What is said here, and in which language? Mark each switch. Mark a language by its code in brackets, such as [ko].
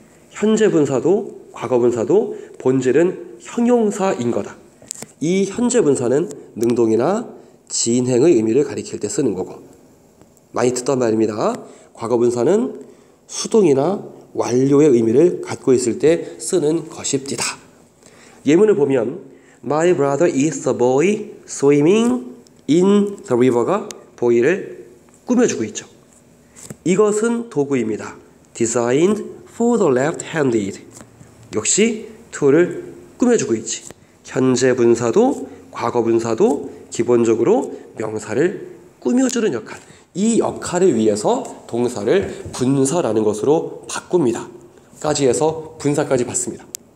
[ko] 현재 분사도 과거 분사도 본질은 형용사인 거다. 이 현재 분사는 능동이나 진행의 의미를 가리킬 때 쓰는 거고 많이 듣던 말입니다. 과거 분사는 수동이나 완료의 의미를 갖고 있을 때 쓰는 것입니다. 예문을 보면 [en] My brother is a boy swimming in the river가 [ko] boy를 꾸며주고 있죠. 이것은 도구입니다. [en] Designed for the left-handed. [ko] 역시 to를 꾸며주고 있지. 현재 분사도 과거 분사도 기본적으로 명사를 꾸며주는 역할. 이 역할을 위해서 동사를 분사라는 것으로 바꿉니다. 까지 해서 분사까지 봤습니다.